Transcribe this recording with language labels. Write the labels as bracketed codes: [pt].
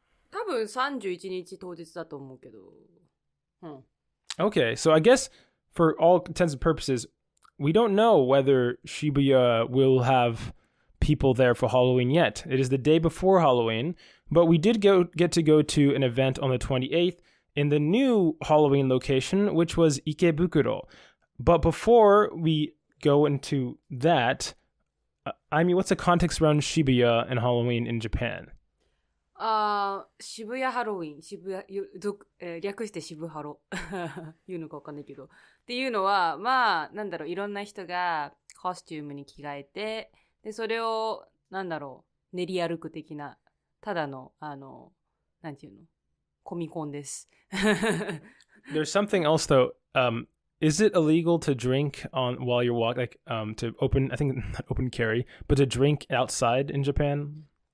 [ja] 多分31日当日だと思うけど。 [en] Okay, so I guess for all intents and purposes, we don't know whether Shibuya will have people there for Halloween yet. It is the day before Halloween, but we did get to go to an event on the 28th in the new Halloween location, which was Ikebukuro. But before we go into that, what's the context around Shibuya and Halloween in Japan? [ja] 渋谷ハロウィン、略して渋ハロ言うのか分かんないけど。っていうのは、いろんな人がコスチュームに着替えて、で、それを、練り歩く的な、ただの、なんていうの、コミコンです。 [en] There's something else though. Is it illegal to drink while you're walking, to open, I think not open carry, but to drink outside in Japan?